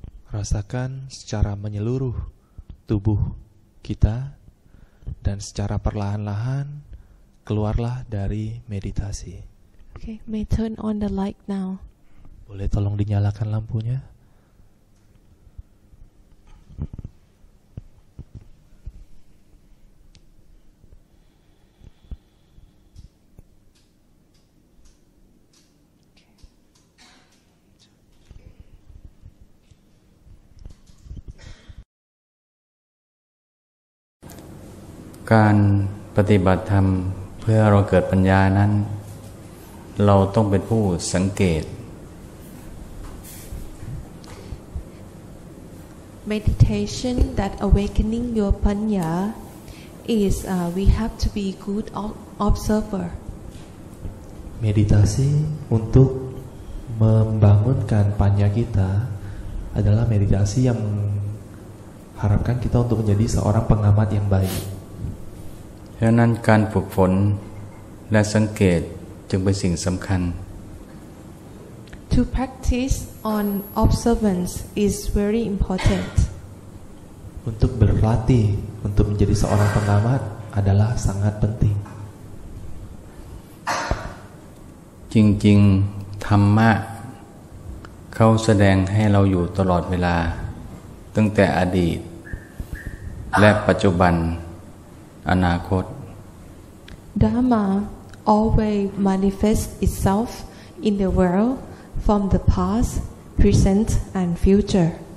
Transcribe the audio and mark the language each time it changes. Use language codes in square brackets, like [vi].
[id] Rasakan secara menyeluruh tubuh kita dan secara perlahan-lahan keluarlah dari meditasi. [en] Okay, may turn on the light now. [id] Boleh tolong dinyalakan lampunya? [en] Okay. [th] การปฏิบัติธรรมเพื่อเราเกิดปัญญานั้นเราต้องเป็นผู้สังเกต [en] Meditation that awakening your panya is we have to be good observer. [id] Meditasi untuk membangunkan panya kita adalah meditasi yang mengharapkan kita untuk menjadi seorang pengamat yang baik. [th] ฉะนั้นการฝึกฝนและสังเกตจึงเป็นสิ่งสำคัญ [en] To practice on observance is very important. [id] Untuk berlatih untuk menjadi seorang pengamat adalah sangat penting. [th] จริงๆธรรมะเขาแสดงให้เราอยู่ตลอดเวลาตั้งแต่อดีตและปัจจุบันอนาคต [en] Dharma always manifests itself in the world from the past, present, and future.